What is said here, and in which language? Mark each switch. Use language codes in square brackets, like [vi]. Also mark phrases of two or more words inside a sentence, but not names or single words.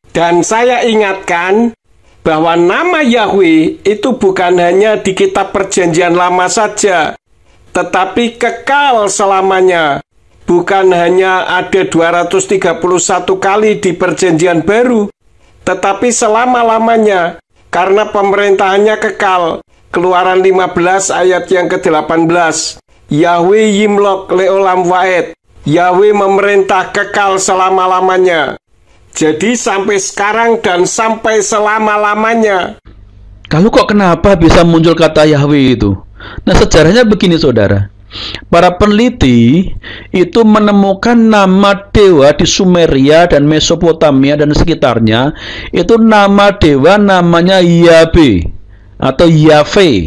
[id] Dan saya ingatkan bahwa nama Yahweh itu bukan hanya di kitab perjanjian lama saja, tetapi kekal selamanya. Bukan hanya ada 231 kali di perjanjian baru, tetapi selama-lamanya, karena pemerintahannya kekal. Keluaran 15 ayat yang ke-18. [he] יהוה ימלוך לעולם ועד. [id] Yahweh memerintah kekal selama-lamanya. Jadi sampai sekarang dan sampai selama-lamanya. Lalu kok kenapa bisa muncul kata Yahweh itu? Nah, sejarahnya begini saudara. Para peneliti itu menemukan nama dewa di Sumeria dan Mesopotamia dan sekitarnya, itu nama dewa namanya Yahweh atau Yahweh.